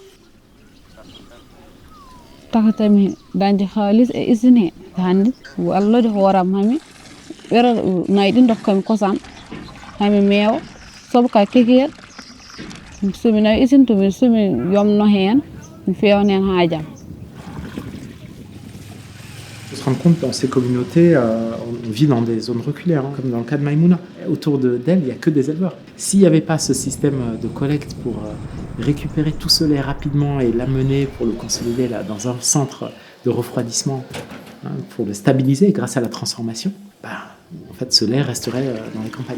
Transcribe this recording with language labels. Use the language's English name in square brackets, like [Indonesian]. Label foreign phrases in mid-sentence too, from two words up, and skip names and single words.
[Fula] takatami dañde haalis e usine he hande wallode hooram hami ɓera nayyi ɗi dokkami kosam hami meewa soba kekeyel somi nawi usine to somi yomno hen mi fewna hen haajam. [French] Il faut se rendre compte, dans ces communautés, on vit dans des zones reculées, hein, comme dans le cas de Maïmouna. Autour d'elle, il n'y a que des éleveurs. S'il n'y avait pas ce système de collecte pour récupérer tout ce lait rapidement et l'amener pour le consolider là, dans un centre de refroidissement, hein, pour le stabiliser grâce à la transformation, en fait, ce lait resterait dans les campagnes.